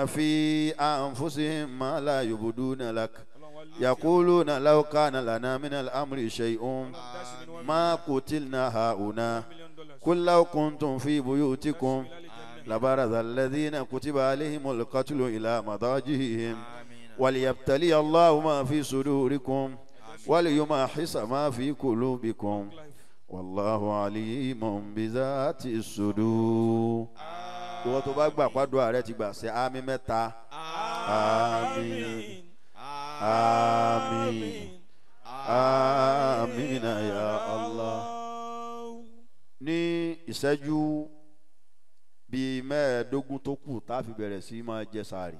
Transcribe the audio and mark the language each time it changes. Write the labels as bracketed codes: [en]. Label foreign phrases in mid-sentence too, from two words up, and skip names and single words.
[ar] في أنفسهم ما لا يبدون لك يقولون لو كان لنا من الأمر شيء ما قتلنا هؤلاء قل لو كنتم في بيوتكم لبرز الذين كتب عليهم القتل إلى مضاجعهم وليبتلي الله ما في صدوركم وليمحص ما في قلوبكم والله عليم بذات الصدور. [yo] ìwọ tó bá gbà pàdó ààrẹ ti gbà ṣe àmín mẹ́ta. àmín. àmín. àmín [ar] يا الله. [yo] ní ìṣẹ́jú bíi mẹ́ẹ̀ẹ́dógún tó kù tá a fi bẹ̀rẹ̀ sí máa jẹ sààrì.